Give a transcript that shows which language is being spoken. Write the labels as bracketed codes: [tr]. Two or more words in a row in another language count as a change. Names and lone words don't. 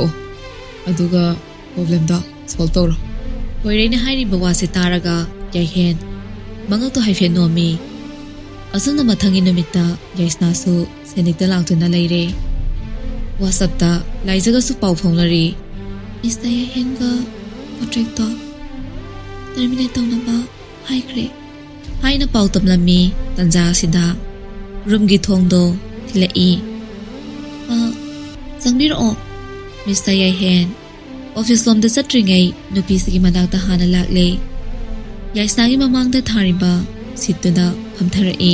[mni] Aduga problem da solve tawro. poireina hairiba wase taraga Yahen mangal to haifen nomi asumna mathangi numita yaisna su senikta langtuna leire WhatsApp ta laijaga su pau phonglari Mr. Yahen ga contract to terminate tawnaba haikre haina pau tamlami tanja sida room gi thongdo thilai changbiro Mr. Yahen office lomda chatringai nupi sigi manakta hana lakle yaisna gi mamangda thariba situna phamthara e